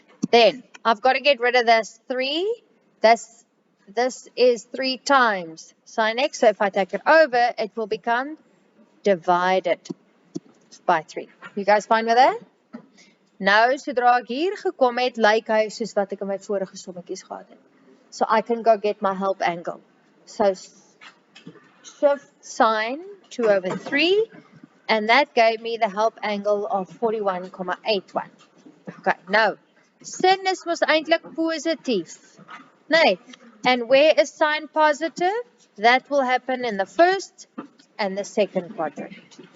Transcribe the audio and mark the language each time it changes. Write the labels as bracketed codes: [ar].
[en] Then, I've got to get rid of this 3. This is 3 times sin x. So if I take it over, it will become divided by 3. You guys fine with that? [af] Nou, sodra ek hier gekom het, lyk hy soos wat ek in my vorige sommetjies gehad het. [en] So I can go get my help angle. So shift sine 2 over 3, and that gave me the help angle of 41,81. [af] Okay, nou, sin is mos eintlik positief. [en] Nee, and where is sine positive? That will happen in the first and the second quadrant.